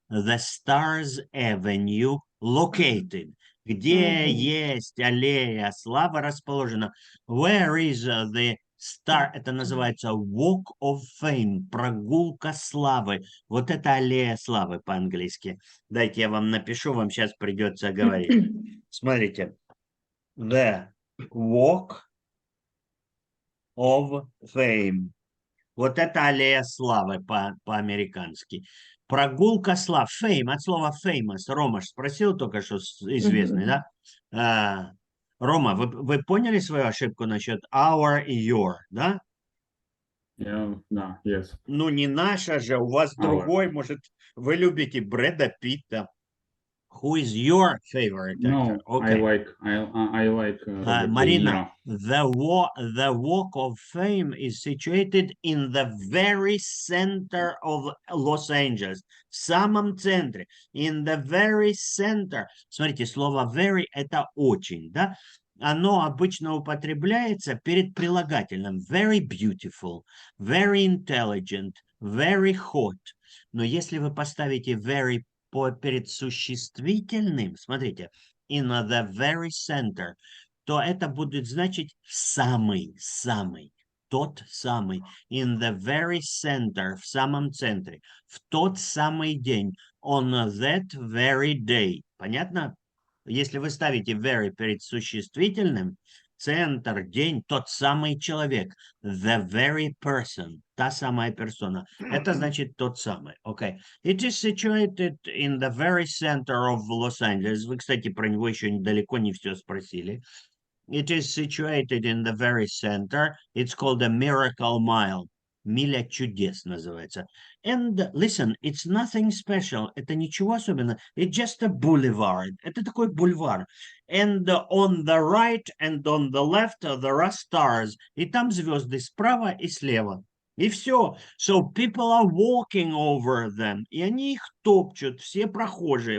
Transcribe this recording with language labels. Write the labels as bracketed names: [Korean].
[English] The Stars Avenue located. [Russian] Где есть аллея славы расположена. [English] Where is the star? [Russian] Это называется Walk of Fame. Прогулка славы. Вот это аллея славы по-английски. Дайте я вам напишу, вам сейчас придется говорить. [English] Смотрите. The Walk of Fame. [Russian] Вот это аллея славы по-американски. Прогулка слав. Fame, от слова famous. Рома спросил только что известный, да? Рома, вы поняли свою ошибку насчет our и your, да? Да, yes. Ну, не наша же, у вас другой, может, вы любите Брэда Питта. [English] Who is your favorite actor? No, Okay. I like Robert De Marina, Niro. the Walk of Fame is situated in the very center of Los Angeles. [Russian] В самом центре. [English] In the very center. [Russian] Смотрите, слово very – это очень, да? Оно обычно употребляется перед прилагательным. [English] Very beautiful, very intelligent, very hot. [Russian] Но если вы поставите very перед существительным, смотрите, [English] in the very center, [Russian] то это будет значить самый, тот самый, in the very center, в самом центре, в тот самый день, [English] on that very day. [Russian] Понятно? Если вы ставите very перед существительным, центр, день, тот самый человек, [English] the very person, [Russian] та самая персона. Это значит тот самый. Okay. [English] It is situated in the very center of Los Angeles. [Russian] Вы, кстати, про него еще далеко не все спросили. [English] It is situated in the very center. It's called a Miracle Mile. [Russian] Миля чудес называется. [English] And listen, it's nothing special. [Russian] Это ничего особенного. [English] It's just a boulevard. [Russian] Это такой бульвар. [English] And on the right and on the left there are stars. [Russian] И там звезды справа и слева. И все. [English] So people are walking over them. [Russian] И они их топчут, все прохожие.